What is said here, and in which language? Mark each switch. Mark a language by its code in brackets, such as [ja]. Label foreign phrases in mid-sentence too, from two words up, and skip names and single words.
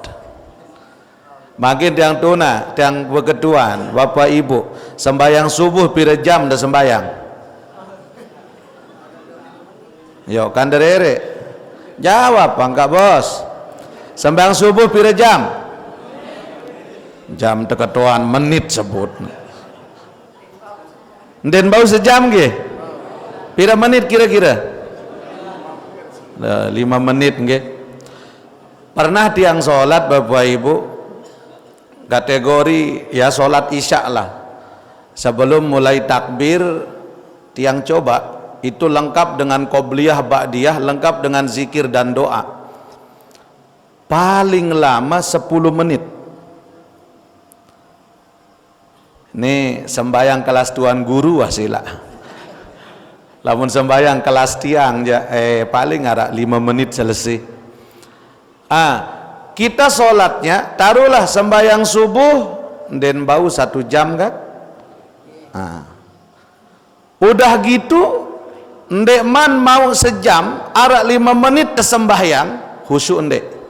[sas] Makin tiang tuna, tiang berketuan, Bapak Ibu, sembayang subuh pira jam dah sembayang? Yo kan derere. [id] Jawab enggak bos? [sas] Sembayang subuh pira jam? Jam terketuan menit sebut. Den bau sejam ge? Pira menit kira-kira? 5 menit nggih. [id] Pernah tiang sholat Bapak Ibu, kategori ya sholat isya lah, sebelum mulai takbir tiang coba itu lengkap dengan qobliyah ba'diyah, lengkap dengan zikir dan doa, paling lama 10 menit. Ini sembayang kelas tuan guru wasila. [sas] Lamun sembayang kelas tiang [id] paling ada 5 menit selesai. kita sholatnya, taruhlah sembahyang subuh, [sas] dan bau 1 jam kan? [id] Udah gitu, [sas] ndek man mau sejam, arak 5 menit tersembahyang, khusyuk ndek.